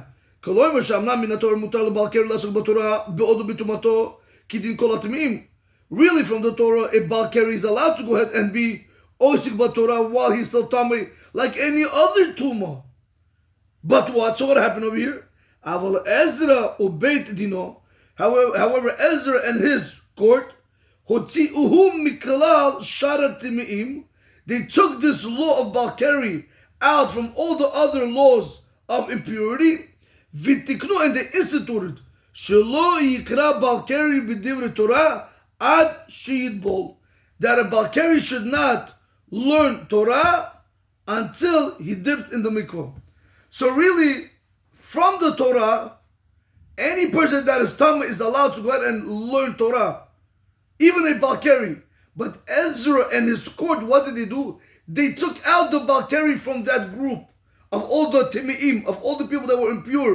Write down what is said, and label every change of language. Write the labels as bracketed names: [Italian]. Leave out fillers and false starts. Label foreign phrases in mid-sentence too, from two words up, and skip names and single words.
[English] Really, from the Torah, a [Hebrew] Baal Keri [English] is allowed to go ahead and be [Hebrew] עוסק בתורה [English] while he's still tamei, like any other tumah. But what? So what happened over here? [Hebrew] אבל עזרא ובית דינו. [English] However, Ezra and his court, [Hebrew] הוציאוהו מכלל שאר טמאים, [English] they took this law of [Hebrew] Baal Keri [English] out from all the other laws of impurity. [Hebrew] ותיקנו, [English] and they instituted [Hebrew] שלא יקרא בעל קרי בדברי תורה עד שיטבול, [English] that a [Hebrew] Baal Keri [English] should not learn Torah until he dips in the mikvah. So really, from the Torah, any person that is tamei is allowed to go ahead and learn Torah, even a [Hebrew] Baal Keri. [English] But Ezra and his court, what did they do? They took out the [Hebrew] Baal Keri [English] from that group of all the timi'im, of all the people that were impure.